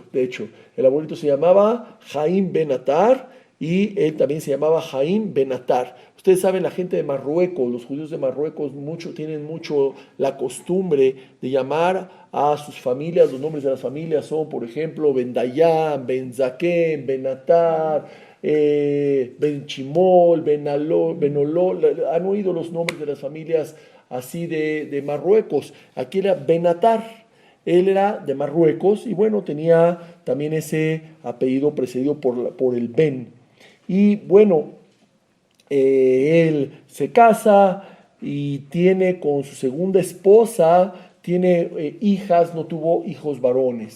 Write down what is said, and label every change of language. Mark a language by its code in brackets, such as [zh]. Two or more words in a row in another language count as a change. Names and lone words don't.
[es] De hecho, el abuelito se llamaba Haim Ben Atar y él también se llamaba Haim Ben Atar. Ustedes saben, la gente de Marruecos, los judíos de Marruecos tienen mucho la costumbre de llamar a sus familias, los nombres de las familias son, por ejemplo, Ben Dayan, Ben Zaken, Ben Atar, Ben Chimol, Ben Olol. Han oído los nombres de las familias así de Marruecos. Aquí era Ben Atar. Él era de Marruecos y bueno, tenía también ese apellido precedido por el Ben. Y bueno, él se casa y tiene con su segunda esposa, tiene hijas, no tuvo hijos varones.